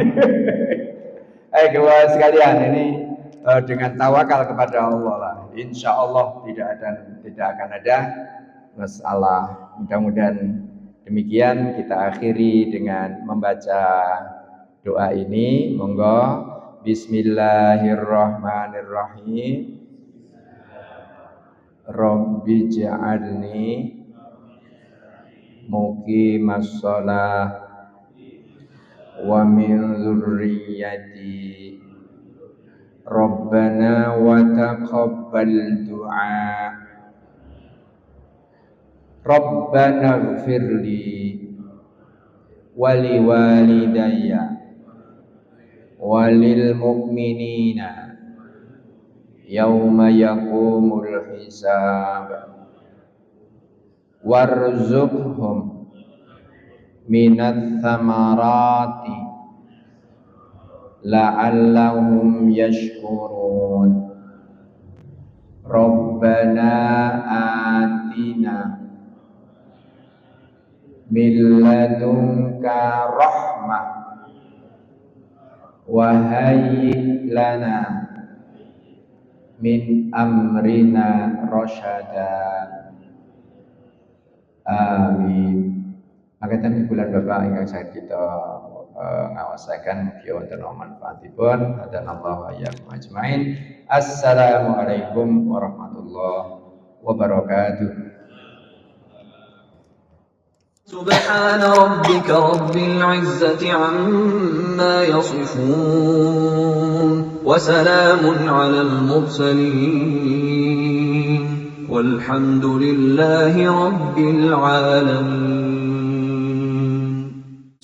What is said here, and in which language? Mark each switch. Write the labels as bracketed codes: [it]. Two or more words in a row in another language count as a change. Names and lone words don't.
[id] Kawan sekalian, ini dengan tawakal kepada Allah lah, [ar] إن شاء الله [id] tidak akan ada masalah. Mudah-mudahan demikian. Kita akhiri dengan membaca doa ini. Monggo. [ar] بسم الله الرحمن الرحيم. رب اجعلني مقيم الصلاة ومن ذريتي ربنا وتقبل دعاء. ربنا اغفر لي ولوالدي وللمؤمنين يوم يقوم الحساب وارزقهم من الثمرات لعلهم يشكرون. ربنا آتنا من لدنك رحمة وهيئ لنا من أمرنا رشدا. Amin. [jv] Makaten bulan Bapak ingkang saged kita ngawasaken mugi wonten manfaatipun. [ar] هدانا الله وإياكم أجمعين. السلام عليكم ورحمة الله وبركاته. سبحان ربك رب العزة عما يصفون وسلام على المرسلين والحمد لله رب العالمين.